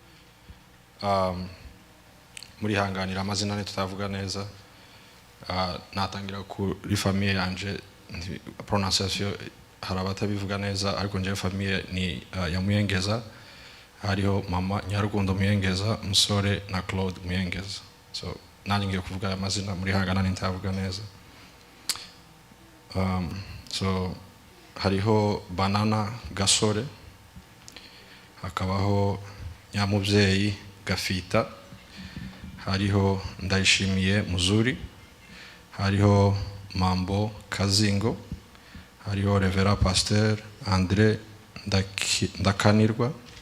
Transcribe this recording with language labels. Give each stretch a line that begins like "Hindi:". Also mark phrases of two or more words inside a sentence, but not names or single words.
Rundi: Muri hanganira amazina ne tutavuga neza, natangira kuri famille yanje prononciation harabata bivuga neza, ariko nje famille ni ya Muyengeza, hariho mama Nyarukundo Muyengeza, Musore na Claude Muyengeza. so nanjye ngiye kuvuga aya mazina muri hangana nitavuga neza. So hariho Banana Gasore, hakabaho Nyamubyeyi Gafita, hariho Ndayishimiye Muzuri, hariho Mambo Kazingo, hariho Revera Pasteur Andre Ndakanirwa,